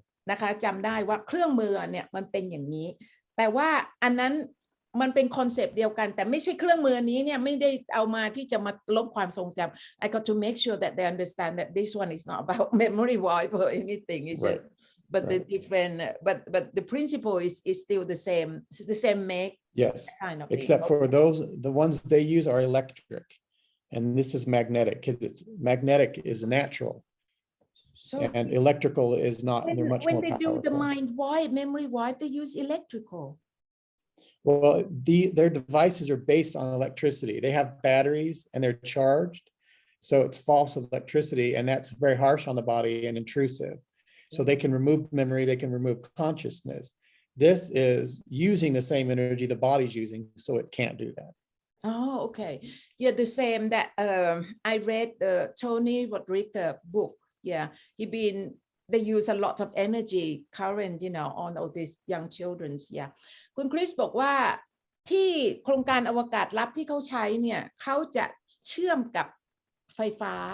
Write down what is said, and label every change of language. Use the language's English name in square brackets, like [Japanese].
[Thai] นะคะจำได้ว่าเครื่องมือเนี่ยมันเป็นอย่างนี้แต่ว่าอันนั้นมันเป็นคอนเซปต์เดียวกันแต่ไม่ใช่เครื่องมือนี้เนี่ยไม่ได้เอามาที่จะมาลบความทรงจำ [English] I got to make sure that they understand that this one is not about memory wipe or anything it's just but the different but the principle is still the same make yes kind of except for the ones they use are electric and this is magnetic because it's magnetic is natural and electrical is not they're much more powerful. When they do the mind wipe memory wipe they use electrical well their devices are based on electricity they have batteries and they're charged so it's false electricity and that's very harsh on the body and intrusive so they can remove memory they can remove consciousness this is using the same energy the body's using so it can't do that oh okay yeah the same that I read the Tony Rodriguez book yeah they use a lot of energy current on all these young children's yeah [Thai] คุณคริสบอกว่าที่โครงการอวกาศลับที่เขาใช้เนี่ยเขาจะเชื่อมกับไฟฟ้